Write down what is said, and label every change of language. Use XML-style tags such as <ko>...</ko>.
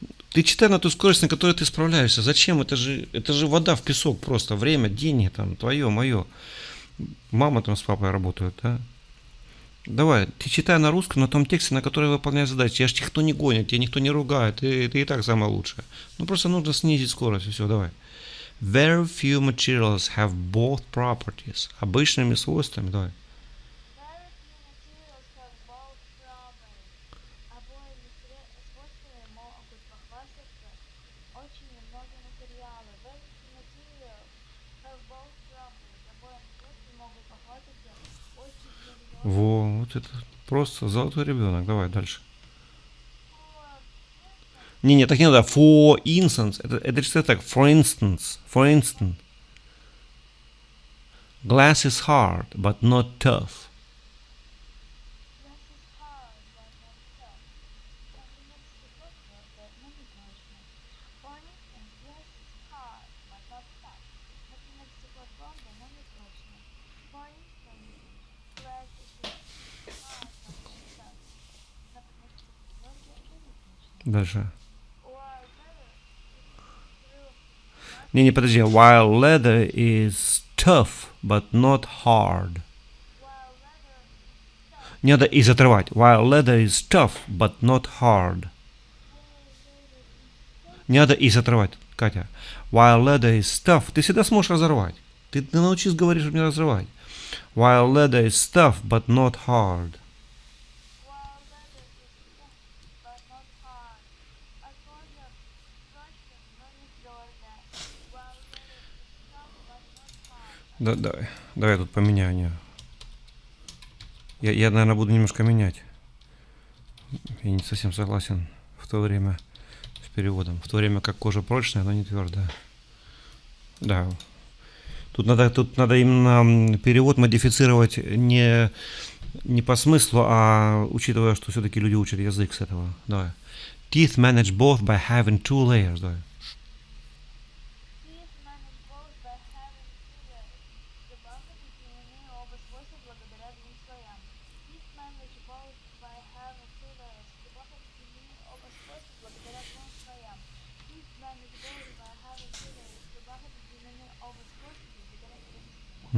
<ru>Ты читай на ту скорость, на которой ты справляешься. Зачем? Это же вода в песок просто. Время, деньги там, твое, мое. Мама там с папой работают, да? Давай, ты читай на русском, на том тексте, на который выполняешь задачи. Тебя ж никто не гонит, тебя никто не ругает, ты и так самое лучшее. Ну просто нужно снизить скорость, и все, давай.</ru> <en>Very few materials have both properties.</en> <ru>Обычными свойствами, давай.</ru> <en>very few materials have both properties.</en> <ru>Обоими свойствами могут похвастаться очень немногие материалы.</ru> <en>Very few materials have both properties.</en> <ru>Обоим свойствами могут похвастаться очень немногие. Вот это просто золотой ребенок. Давай дальше.</ru> <en>For</en> <ru>Не, так не надо.</ru> <en>For instance.</en> <ru>Это читать так. For instance. For instance.</ru> <en>Glass is hard, but not tough. Glass is hard, but not tough.</en> <ru>Конвенция стекло твердое, но не прочное.</ru> <en>For instance, glass is hard, but not tough.</en> <ru>Например, стекло твердое, но не прочное.</ru> <en>For instance, glass is hard, but not tough.</en> <ru>Например, стекло твердое, но не прочное. Дальше.</ru> <en>While leather is true,</en> <ru>Не, подожди.</ru> <en>While leather is tough, but not hard. while leather is tough,</en> <ru>Не надо из отрывать.</ru> <en>While leather is tough, but not hard.</en> <ru>Не надо из отрывать, Катя.</ru> <en>While leather is tough,</en> <ru>ты всегда сможешь разорвать. Ты научись говорить, чтобы не разрывать.</ru> <en>While leather is tough, but not hard. while leather is tough, but not hard.</en> <ru>А кожа прочная, но не твердая.</ru> <en>While leather is tough, but not hard.</en> <ru>Давай я тут поменяю. Не. Я, наверное, буду немножко менять. Я не совсем согласен в то время с переводом. В то время как кожа прочная, но не твердая. Да. Тут надо именно перевод модифицировать не по смыслу, а учитывая, что все-таки люди учат язык с этого. Давай.</ru> <en>Teeth manage both by having two layers.</en> <ru>Давай.</ru> <en>Teeth manage both by having two layers.</en> <ru>Зубам подчинены оба свойства благодаря двум слоям.</ru> <en>Teeth manage both by having two layers.</en> <ru>Зубам подчинены оба свойства благодаря двум слоям.</ru> <en>Teeth manage both by having two layers.</en> <ru>Зубам подчинены оба свойства благодаря двум слоям.</ru>